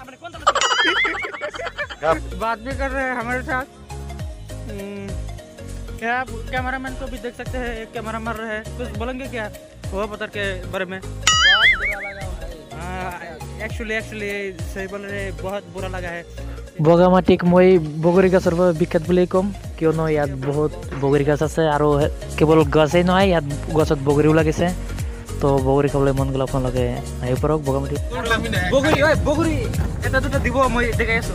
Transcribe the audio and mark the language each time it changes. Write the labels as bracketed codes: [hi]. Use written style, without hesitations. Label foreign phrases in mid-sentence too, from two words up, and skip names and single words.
[hi] बात भी कर रहे हैं हमारे साथ। क्या आप कैमरामैन को भी देख सकते हैं, एक कैमरा मार रहे हैं। कुछ बोलेंगे क्या हुआ पत्थर के बारे में? बहुत बुरा लगा भाई। एक्चुअली सही बोल रहे, बहुत बुरा लगा है। [as] বগামাটিক মই বগৰী গছৰ বাবে বিখ্যাত বুলি ক'ম, কিয়নো ইয়াত বহুত বগৰী গছ আছে আৰু কেৱল গছেই নহয়, ইয়াত গছত বগৰীও লাগিছে। তো বগৰী খাবলৈ মন গ'লে আপোনালোকে আহিব পাৰক বগামাটি। বগৰী ঐ বগৰী এটা দুটা দিব, মই দেখাই আছোঁ।